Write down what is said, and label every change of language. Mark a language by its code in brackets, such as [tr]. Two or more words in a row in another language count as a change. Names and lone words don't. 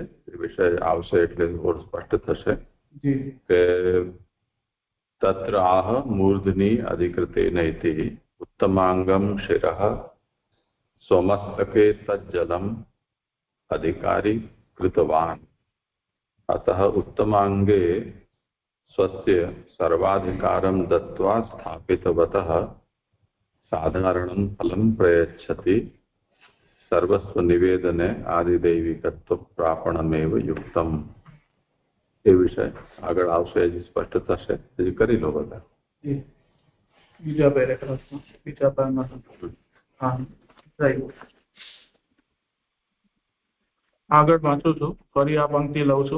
[gu] એ વિષય આવશે એટલે ઓર સ્પષ્ટ થશે કે [sa] तत्र आह मूर्धनी अधिकृतेन इति उत्तमांगम शिरः स्वमस्तके तज्जलम अधिकारी कृतवान अतः उत्तमांगे स्वस्य सर्वाधिकारं दत्त्वा स्थापितवतः साधारणं फलं प्रयच्छति सर्वस्व निवेदने आदिदैविकत्व प्रापणमेव युक्तम. [gu] એ વિષય આગળ આવશે, હજી સ્પષ્ટ થશે. હજી કરી લો બધા. બીજા પેરેગ્રાફમાં, બીજા પાનમાં. હા, રાઈટ. આગળ વાંચું છું, ફરી આ પંક્તિ લઉં છું.